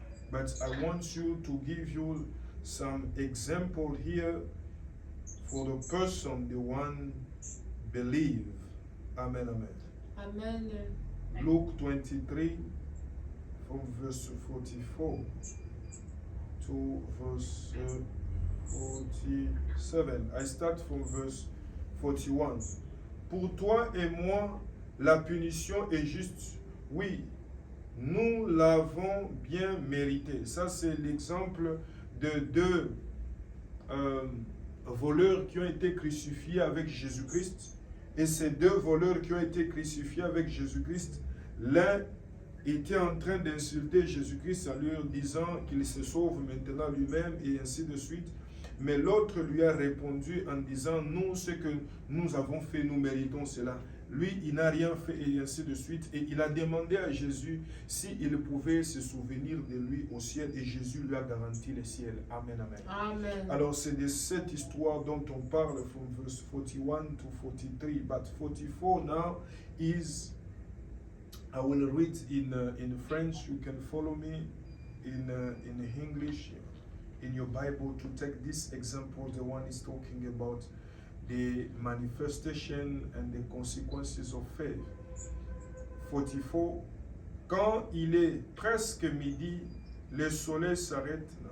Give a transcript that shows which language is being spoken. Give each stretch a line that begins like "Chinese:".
English: But I want you to give you some example here for the person, the one believe. Amen, amen. Amen. Luke 23 from verse 44 to verse 47. I start from verse 41.
French: Pour toi et moi, la punition est juste. Oui, nous l'avons bien mérité. Ça, c'est l'exemple de deux voleurs qui ont été crucifiés avec Jésus-Christ. Et ces deux voleurs qui ont été crucifiés avec Jésus-Christ, l'un était en train d'insulter Jésus-Christ en lui disant qu'il se sauve maintenant lui-même et ainsi de suite. Mais l'autre lui a répondu en disant, nous, ce que nous avons fait, nous méritons cela. Lui, il n'a rien fait et ainsi de suite. Et il a demandé à Jésus s'il pouvait se souvenir de lui au ciel. Et Jésus lui a garanti le ciel. Amen, amen. Amen. Alors, c'est de cette histoire dont on parle
English: from verse 41 to 43. But 44 now is, I will read in French. You can follow me in English, in your Bible, to take this example. The one is talking about the manifestation and the consequences of faith. 44.
French: Quand il est presque midi, le soleil s'arrête.